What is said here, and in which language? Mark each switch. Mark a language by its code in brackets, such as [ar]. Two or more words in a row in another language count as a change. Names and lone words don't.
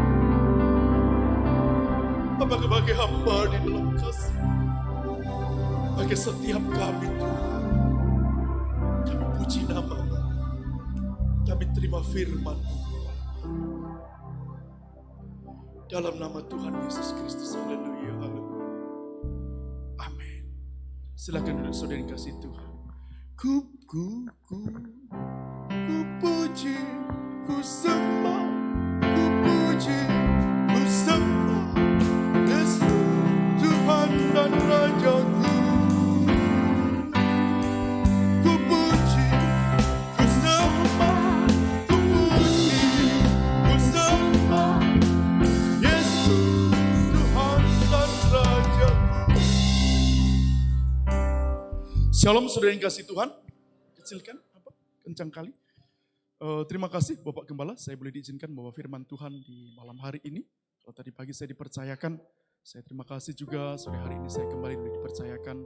[id] Bapa bagi hamba di dalam kasih, bagi setiap kami Tuhan, kami puji nama-Mu, kami terima firman dalam nama Tuhan Yesus Kristus. Haleluya, haleluya. Amin. Silakan duduk saudara yang kasih Tuhan. Ku puji, ku sembah, ku puji, ku sembah Yesus Tuhan dan Rajaku. Ku puji, ku sembah, ku puji, ku sembah Yesus Tuhan dan Rajaku. Shalom saudara yang kasih Tuhan. Kecilkan, kencang kali. Terima kasih Bapak Gembala, saya boleh diizinkan bawa firman Tuhan di malam hari ini. Kalau tadi pagi saya dipercayakan, saya terima kasih juga sore hari ini saya kembali dipercayakan.